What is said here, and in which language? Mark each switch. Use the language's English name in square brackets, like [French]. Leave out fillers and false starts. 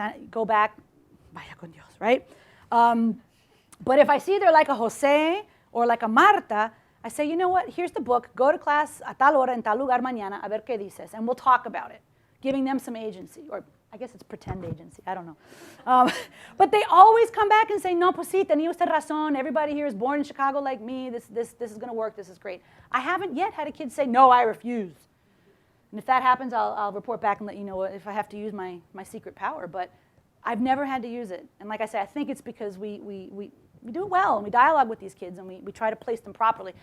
[English] Go back, [Spanish] vaya con Dios, [English] right? But if I see they're like a Jose or like a Marta, I say, you know what? Here's the book. Go to class [Spanish] a tal hora en tal lugar mañana, a ver qué dices, [English] and we'll talk about it, giving them some agency, or I guess it's pretend agency. I don't know. But they always come back and say, [Spanish] no, pues sí, tenía usted razón. [English] Everybody here is born in Chicago like me. This is going to work. This is great. I haven't yet had a kid say, no, I refuse. And if that happens, I'll report back and let you know if I have to use my secret power. But I've never had to use it. And like I said, I think it's because we do it well, and we dialogue with these kids, and we try to place them properly.